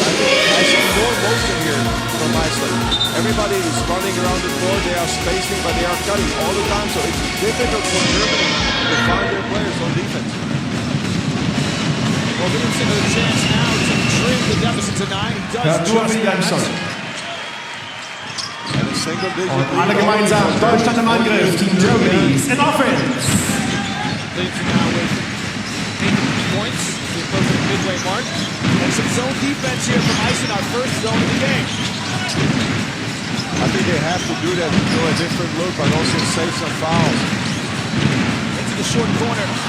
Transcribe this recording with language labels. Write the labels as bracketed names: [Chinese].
[English] I see more motion here from Iceland. Everybody is running around the floor. They are spacing, but they are cutting all the time. So it's difficult for Germany to find their players on defense. Well, Williamson with a chance now to trim the deficit to 9. He does just that. [German] Alle gemeinsam, Deutschland im Angriff, [English] Team Germany in offense. Leads now with 8 points, the approaching midway mark. And some zone defense here from Iceland, our first zone of the game. I think they have to do that to show a different look, but also save some fouls. Into the short corner.